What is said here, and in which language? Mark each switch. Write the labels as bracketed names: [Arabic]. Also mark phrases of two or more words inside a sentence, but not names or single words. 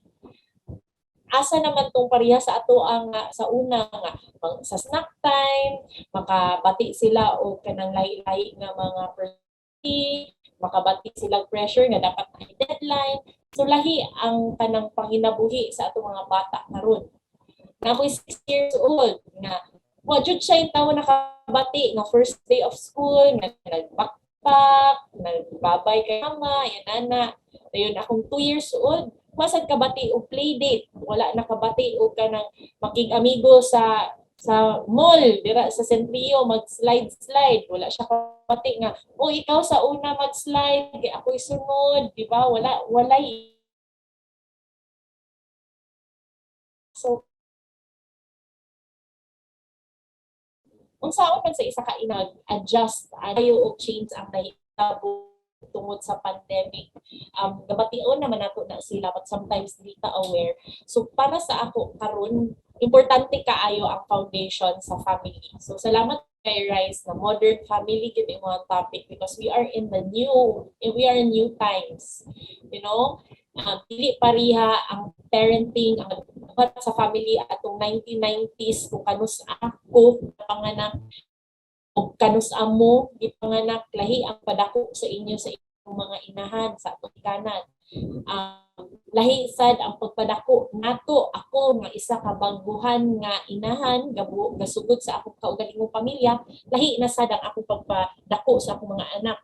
[Cebuano] Asa naman tong pareha sa ato ang sa una nga sa [English] snack time, [Cebuano] makabati sila o kanang lahi-lahi nga mga priority, makabati sila pressure nga dapat may deadline. So lahi ang kanang panginabuhi sa ato mga bata karon. Na ako'y [English] 6 years old [Cebuano] nga wa jud siya yung tawo nakabati nga [English] first day of school, [Cebuano] nga nag-backpack, nagbabay kay mama, yan ana. Ayun akong [English] 2 years old, [Cebuano] wasad kabati o [English] play date, [Cebuano] wala nakabati o kanang makig-amigo sa mall, dira sa Sentrio, mag-slide, wala siya kabati nga, o ikaw sa una mag-slide, kay ako'y sunod, di ba? Walay. So, unsaon man sa isa ka inag-adjust, ayo og change ang nahitabo tungod sa pandemic. Gabation naman nato na sila but sometimes dili ta aware. So para sa ako karon, importante kaayo ang foundation sa family. So salamat kay Rice na [English] modern family [Cebuano] gid mo ang topic [English] because we are in new times. You know, [Cebuano] dili pariha ang parenting ang sa family atong 1990s kung kanus ako panganak o kanus amo gipanganak, lahi ang padako sa inyo sa inyong mga inahan sa atong kanan. Lahi sad ang pagpadako nato ako nga isa ka baguhan nga inahan gasugod sa akong kaugalingong pamilya, lahi na sad ang akong pagpadako sa akong mga anak.